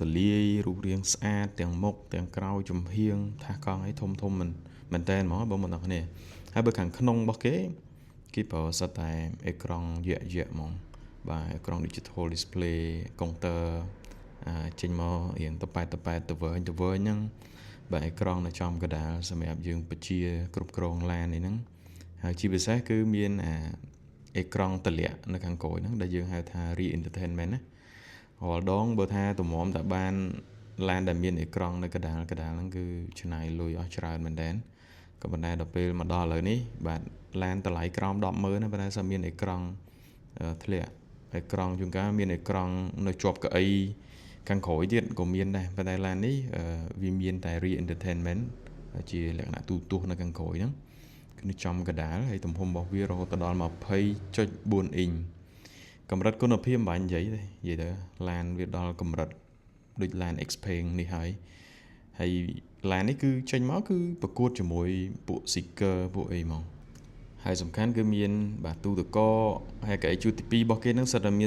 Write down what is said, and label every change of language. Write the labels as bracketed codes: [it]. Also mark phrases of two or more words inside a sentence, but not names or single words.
[km] លាយរូបរាងស្អាតទាំងមុខទាំងក្រោយចំហៀងថាសកង់ឲ្យធំមែនតើហ្មងបងប្អូនទាំងគ្នាហើយបើខាងក្នុងរបស់គេប្រើសិតតែអេក្រង់យក្សហ្មងបាទអេក្រង់ digital [en] display counter [km] ចេញមករៀងតប៉ែតទៅវិញហ្នឹងបាទអេក្រង់នៅចំកណ្ដាលសម្រាប់យើងបញ្ជាគ្រប់គ្រងឡាននេះហ្នឹងហើយជាពិសេសគឺមានអេ ក្រង់ទម្លាក់នៅខាងក្រោយហ្នឹងដែលយើងហៅថា [en] rear entertainment [km] ណារាល់ដងបើថាតម្រាំតែបានឡានដែលមានអេក្រង់នៅកណ្ដាលហ្នឹងគឺច្នៃលុយអស់ច្រើនមែនតើក៏ប៉ុន្តែដល់ពេលមកដល់ឥឡូវនេះបាទឡានតម្លៃក្រោម100000ណាប៉ុន្តែមានអេក្រង់ធ្លាក់អេក្រង់ជួនកាលមានអេក្រង់នៅជាប់កៅអីខាងក្រោយទៀតក៏មានដែរប៉ុន្តែឡាននេះវាមានតែ [en] rear entertainment [km] ជាលក្ខណៈទូទស្សន៍នៅខាងក្រោយហ្នឹងគឺនៅចំកណ្ដាលហើយទំហំរបស់វារហូតដល់ 20.4 អ៊ីងកម្រិតគុណភាពមិនបាញ់និយាយទេនិយាយទៅឡានវាដល់កម្រិតដូចឡាន Xpeng នេះហើយឡាននេះគឺចេញមកគឺប្រកួតជាមួយពួក Seeker ពួកអីហ្មងហើយសំខាន់គឺមានបាទទូទឹកកកហើយកៅអីជួរទី2របស់គេហ្នឹងសិតតែមាន